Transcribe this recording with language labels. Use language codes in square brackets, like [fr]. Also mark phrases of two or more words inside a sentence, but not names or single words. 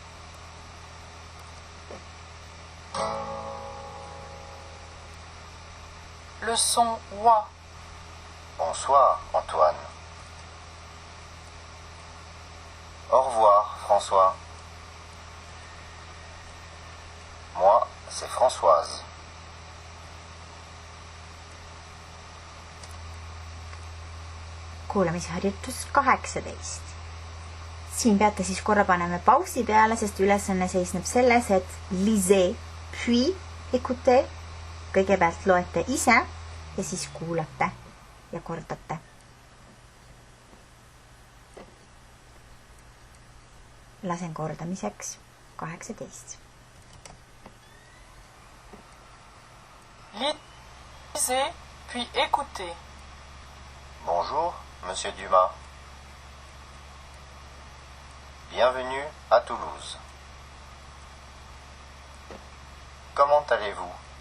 [fr] Le son OA. Bonsoir, Antoine. Au revoir, François. Moi, c'est Françoise. [et] Kuulamisharjutus 18. Siin peate siis korra paneme pausi peale, sest ülesanne seisneb selles, et [fr] lisez, puis écoutez. [et] Kõigepealt loete ise ja siis kuulate ja kordate. Lasen kordamiseks 18. [fr] Lisez, puis écoutez. Bonjour, Monsieur Dumas. Bienvenue à Toulouse. Comment allez-vous?